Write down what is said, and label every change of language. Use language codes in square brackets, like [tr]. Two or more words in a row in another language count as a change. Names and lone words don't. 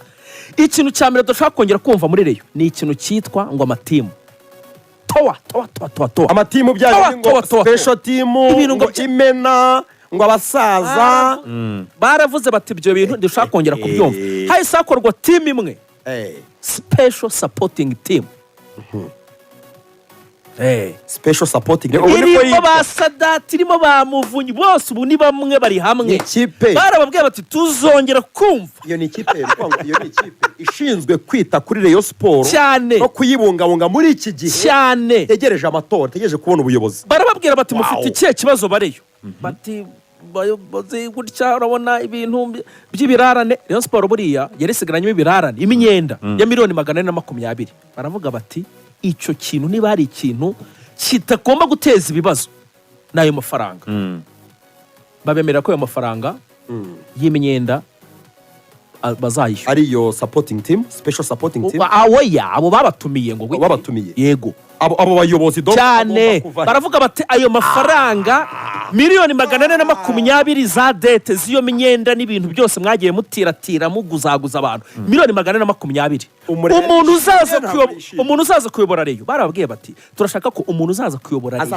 [rw] Ikintu cya mbere tudashaka kongera kumva muri Rayon ni ikintu cyitwa ngo amatimu. Towa. Amatimu byaje ngo [en] special team, [rw] ngo imena, ngo abasaza. Baravuze bati ibyo bintu dushaka kongera kubyumva. Hahise hakorwa team imwe. [en] Special supporting team. Special supporting [rw] irimo ba Sadati, irimo ba Muvunyi, bose ubu ni bamwe bari hamwe. Ikipe barababwiye bati tuzongera kumva. Iyo ni ikipe ishinzwe kwita kuri Rayon Sport cyane no kuyibungabunga muri iki gihe cyane. Tegereje amatora, tegereje kubona ubuyobozi. Barababwira bati mufite ikihe kibazo bareyo. Bati bayobozi gutya urabona ibintu by'ibirarane. Rayon Sport buriya yarisigaranyemo ibirarane imyenda ya miliyoni 420. Baravuga bati icyo kintu niba hari ikintu kitagomba guteza ibibazo n'ayo mafaranga. Babemera ko ayo mafaranga y'imyenda bazayishyura. Ariyo [en] supporting team, special supporting team. [rw] Abo babatumiye ngo babatumiye. Yego. Abo bayobozi cyane baravuga bati ayo mafaranga miliyoni 420 za dete z'iyo myenda n'ibintu byose mwagiye mutiratira muguzaguza abantu miliyoni 420. Umuntu uzaza kuyobora Rayon barababwiye bati turashaka ko umuntu uzaza kuyobora Rayon